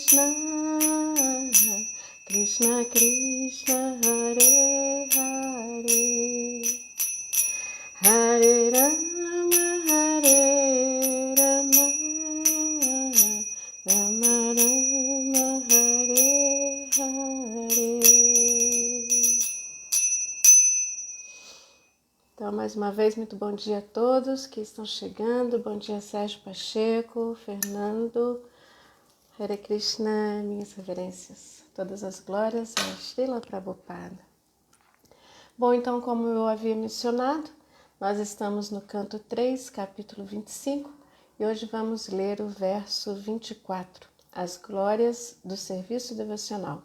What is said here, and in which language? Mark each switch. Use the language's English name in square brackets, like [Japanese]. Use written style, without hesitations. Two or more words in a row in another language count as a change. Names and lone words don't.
[Sanskrit] Krishna Krishna Hare Hare, Hare Rama Hare Rama, Rama Rama Hare Hare. [Portuguese] Então, mais uma vez, muito bom dia a todos que estão chegando. Bom dia, Sérgio Pacheco, Fernando, [Sanskrit] Hare Krishna, [Portuguese] minhas reverências. Todas as glórias a Srila Prabhupada. Bom, então, como eu havia mencionado, nós estamos no canto 3, capítulo 25, e hoje vamos ler o verso 24, As Glórias do Serviço Devocional.